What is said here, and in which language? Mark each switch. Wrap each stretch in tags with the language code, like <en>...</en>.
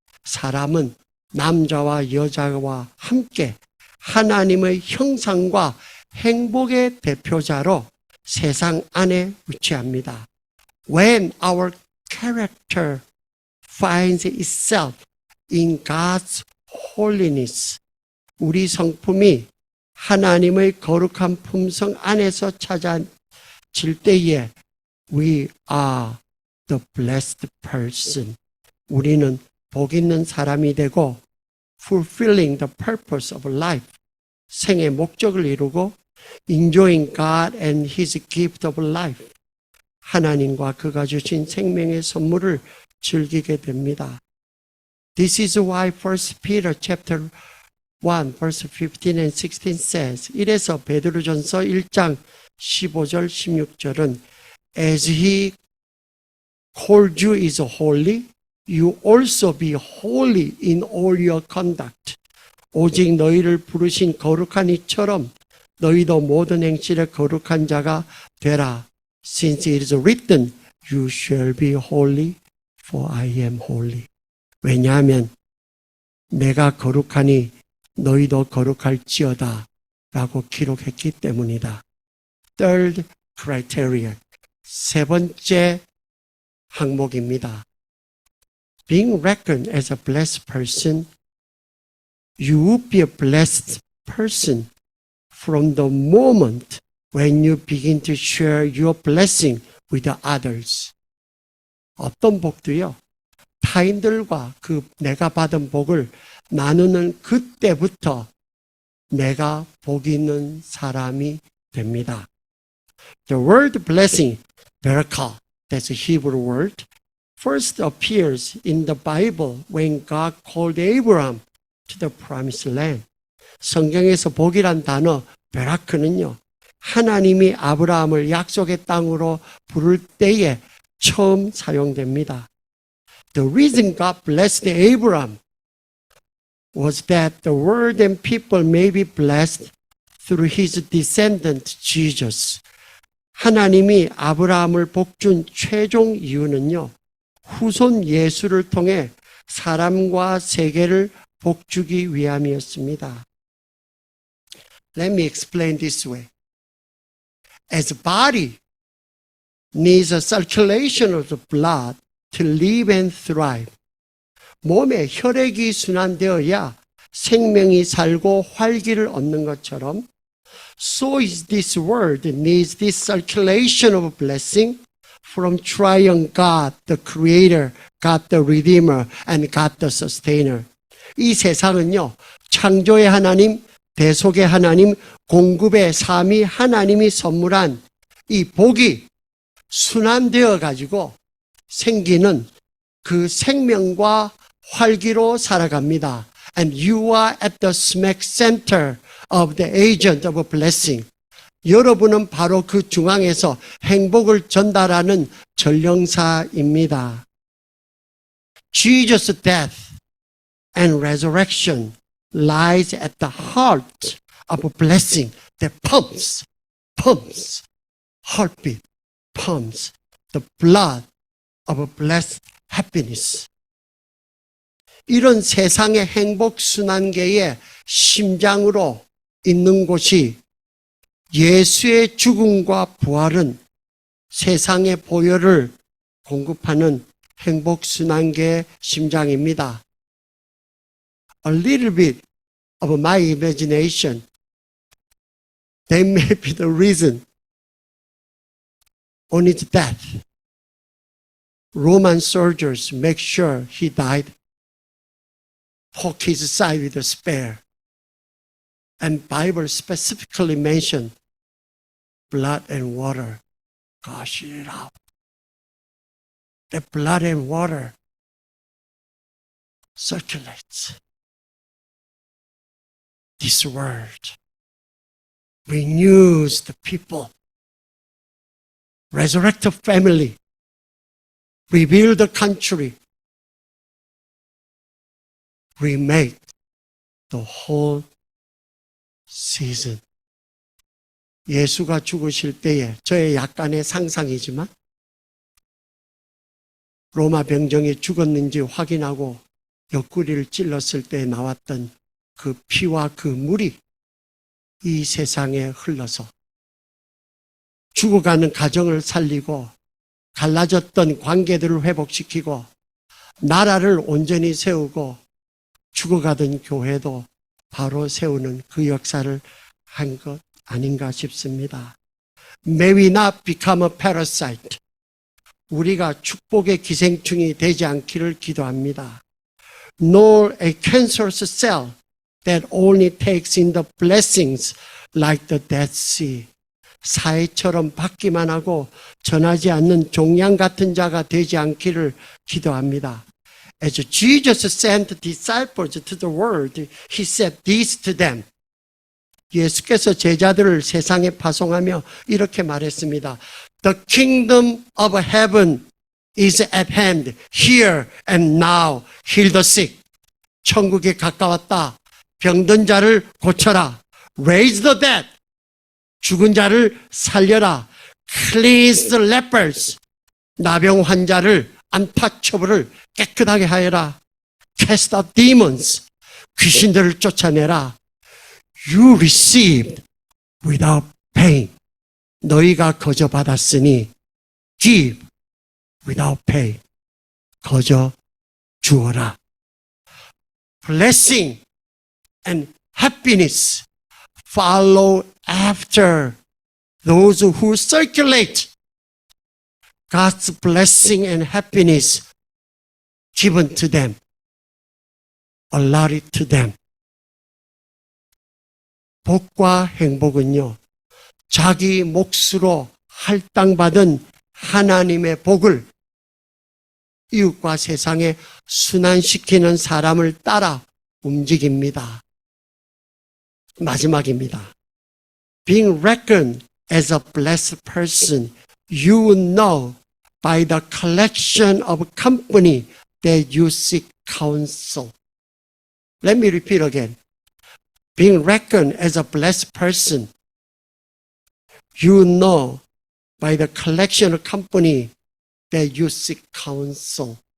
<ko>사람은 남자와 여자와 함께 하나님의 형상과 행복의 대표자로 세상 안에 위치합니다.</ko> <en>When our character finds itself in God's holiness,</en> <ko>우리 성품이 하나님의 거룩한 품성 안에서 찾아질 때에</ko> <en>we are the blessed person.</en> <ko>우리는 복 있는 사람이 되고</ko> <en>fulfilling the purpose of life,</en> <ko>생의 목적을 이루고</ko> <en>enjoying God and His gift of life,</en> <ko>하나님과 그가 주신 생명의 선물을 즐기게 됩니다.</ko> <en>This is why 1 Peter chapter 1 verse 15 and 16 says,</en> <ko>이래서 베드로전서 1장 15절 16절은</ko> <en>As He called you is holy, you also be holy in all your conduct.</en> <ko>오직 너희를 부르신 거룩한 이처럼 너희도 모든 행실에 거룩한 자가 되라.</ko> <en>Since it is written, you shall be holy, for I am holy.</en> <ko>왜냐하면 내가 거룩하니 너희도 거룩할지어다 라고 기록했기 때문이다.</ko> <en>Third criterion.</en> <ko>세 번째 항목입니다.</ko> <en>Being reckoned as a blessed person, you will be a blessed person from the moment when you begin to share your blessing with others.</en> <ko>어떤 복도요? 타인들과 내가 받은 복을 나누는 그때부터 내가 복 있는 사람이 됩니다.</ko> <en>The word blessing, barakah, that's a Hebrew word, first appears in the Bible when God called Abraham to the promised land.</en> <ko>성경에서 복이란 단어, 베라크는요, 하나님이 아브라함을 약속의 땅으로 부를 때에 처음 사용됩니다.</ko> <en>The reason God blessed Abraham was that the world and people may be blessed through his descendant Jesus.</en> <ko>하나님이 아브라함을 복준 최종 이유는요, 후손 예수를 통해 사람과 세계를 복주기 위함이었습니다.</ko> <en>Let me explain this way. As a body needs a circulation of the blood to live and thrive.</en> <ko>몸에 혈액이 순환되어야 생명이 살고 활기를 얻는 것처럼</ko> <en>so is this world needs this circulation of blessing from triune God, the Creator, God the Redeemer, and God the Sustainer.</en> <ko>이 세상은요, 창조의 하나님, 대속의 하나님, 공급의 삼위 하나님이 선물한 이 복이 순환되어 가지고 생기는 그 생명과 활기로 살아갑니다.</ko> <en>And you are at the smack center of the agent of a blessing.</en> <ko>여러분은 바로 그 중앙에서 행복을 전달하는 전령사입니다.</ko> <en>Jesus' death and resurrection lies at the heart of a blessing that pumps, heartbeat, pumps the blood of a blessed happiness.</en> <ko>이런 세상의 행복 순환계의 심장으로 있는 곳이 예수의 죽음과 부활은 세상의 보혈을 공급하는 행복 순환계의 심장입니다.</ko> <en>A little bit of my imagination, that may be the reason on his death. Roman soldiers make sure he died, poke his side with a spear. And Bible specifically mentioned blood and water gushing out. The blood and water circulates. This word renews the people, resurrect the family, rebuild the country, remake the whole season.</en> <ko>예수가 죽으실 때에 저의 약간의 상상이지만 로마 병정이 죽었는지 확인하고 옆구리를 찔렀을 때 나왔던 그 피와 그 물이 이 세상에 흘러서 죽어가는 가정을 살리고 갈라졌던 관계들을 회복시키고 나라를 온전히 세우고 죽어가던 교회도 바로 세우는 그 역사를 한 것 아닌가 싶습니다.</ko> <en>May we not become a parasite.</en> <ko>우리가 축복의 기생충이 되지 않기를 기도합니다.</ko> <en>Nor a cancerous cell that only takes in the blessings like the Dead Sea.</en> <ko>사해처럼 받기만 하고 전하지 않는 종양 같은 자가 되지 않기를 기도합니다.</ko> <en>As Jesus sent disciples to the world, He said this to them.</en> <ko>예수께서 제자들을 세상에 파송하며 이렇게 말했습니다.</ko> <en>The kingdom of heaven is at hand, here and now. Heal the sick.</en> <ko>천국이 가까웠다. 병든 자를 고쳐라.</ko> <en>Raise the dead.</en> <ko>죽은 자를 살려라.</ko> <en>Cleanse the lepers.</en> <ko>나병 환자를 안타처벌을 깨끗하게 하여라.</ko> <en>Cast out demons.</en> <ko>귀신들을 쫓아내라.</ko> <en>You received without paying.</en> <ko>너희가 거저 받았으니</ko> <en>give without pay.</en> <ko>거저 주어라.</ko> <en>Blessing and happiness follow after those who circulate God's blessing and happiness given to them, allotted to them.</en> <ko>복과 행복은요, 자기 몫으로 할당받은 하나님의 복을 이웃과 세상에 순환시키는 사람을 따라 움직입니다. 마지막입니다.</ko> <en>Being reckoned as a blessed person, you will know by the collection of company that you seek counsel. Let me repeat again. Being reckoned as a blessed person, you know by the collection of company that you seek counsel.</en>